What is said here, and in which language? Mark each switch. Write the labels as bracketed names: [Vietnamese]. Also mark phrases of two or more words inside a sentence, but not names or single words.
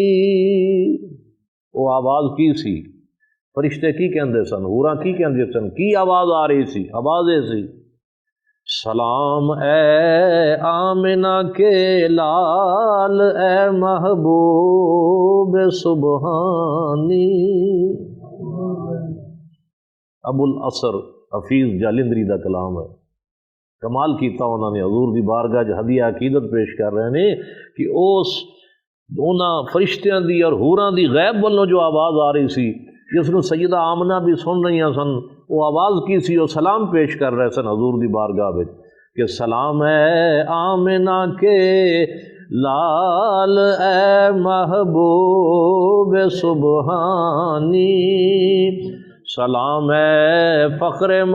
[Punjabi] وہ آواز کی سی؟ فرشتے کی کہندے سن، حوراں کی کہندے سن، کی آواز آ رہی سی؟ [Urdu] آوازیں سی، سلام اے آمنہ کے لال، اے محبوب سبحانی۔ [Punjabi] ابو الاثر حفیظ جالندری دا کلام ہے، کمال کیتا انہوں نے، حضور دی بارگاہ ہدیہ عقیدت پیش کر رہے ہیں کہ انہاں فرشتیاں دی اور حوراں دی غیب والوں جو آواز آ رہی سی، جس کو سیدہ آمنہ بھی سن رہی سن، وہ آواز کی سی؟ وہ سلام پیش کر رہے سن حضور دی بارگاہ میں کہ [Urdu] سلام اے آمنہ کے لال، اے محبوب سبحانی، [Punjabi] سلام اے فخر